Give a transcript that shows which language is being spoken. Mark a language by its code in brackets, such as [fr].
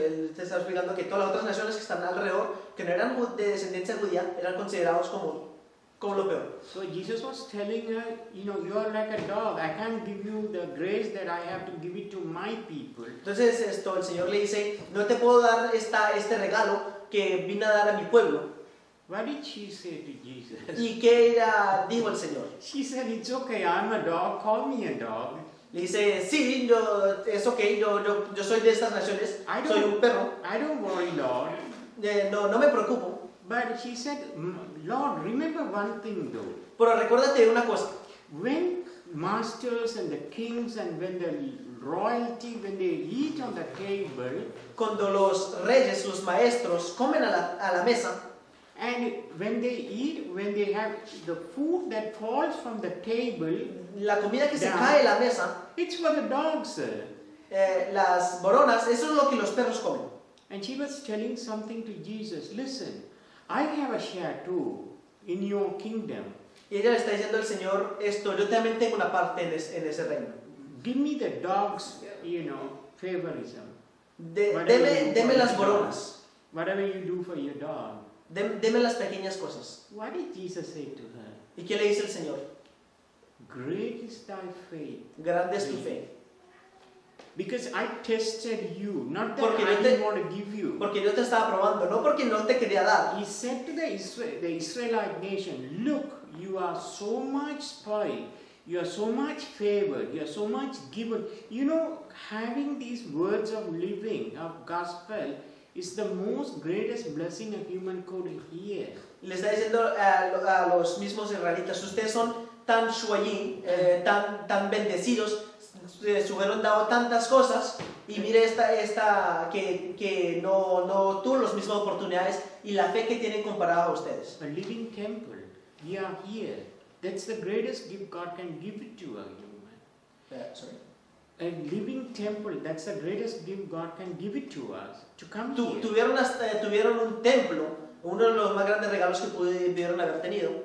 [es] Él te está explicando que todas las otras naciones que están alrededor, que no eran de descendencia judía, eran considerados como lo peor. [en] So Jesus was telling her, you are like a dog. I can't give you the grace that I have to give it to my people. [es] Entonces el Señor le dice, no te puedo dar este regalo que vine a dar a mi pueblo. [en] What did she say to Jesus? [es] ¿Y qué dijo el Señor? [en] She said, it's okay, I'm a dog, call me a dog. [es] Le dice, sí, es ok, yo soy de estas naciones, soy un perro, [en] I don't worry, Lord. [es] no me preocupo. [en] But she said, Lord, remember one thing though. [es] Pero recuérdate una cosa, [en] When masters and the kings and when the royalty, when they eat on the table, [es] cuando los reyes, los maestros comen a la mesa, [en] and when they eat, when they have the food that falls from the table, [es] la comida que se [en] down, [es] cae de la mesa, [en] it's for the dogs, sir. [es] las boronas, eso es lo que los perros comen. [en] And she was telling something to Jesus. Listen, I have a share too in your kingdom. [es] Y ella le está diciendo al Señor esto, yo también tengo una parte en ese reino. [en] Give me the dogs, favorism. [es] Deme las boronas, [en] Whatever you do for your dog. [es] deme las pequeñas cosas. [en] What did Jesus say to her? [es] ¿Y qué le dice el Señor? [en] Great is thy faith. [es] Grande es tu fe. [en] Because I tested you, not that [es] Porque [en] I [es] yo te- [en] didn't want to give you. [es] Porque yo te estaba probando, no porque no te quería dar. [en] He said to the Israelite nation, look, you are so much spoiled, you are so much favored, you are so much given. Having these words of living, of gospel, is the most greatest blessing a human could hear. [es] Le está diciendo a los mismos israelitas, ustedes son tan shuayim, tan bendecidos, se hubieron dado tantas cosas, y mire esta que no tuvo las mismas oportunidades y la fe que tienen comparado a ustedes. [en] A living temple, we are here. That's the greatest gift God can give it to a human. Sorry. A living temple, that's the greatest gift God can give it to us, to come here. [es] Tuvieron un templo, uno de los más grandes regalos que pudieron haber tenido,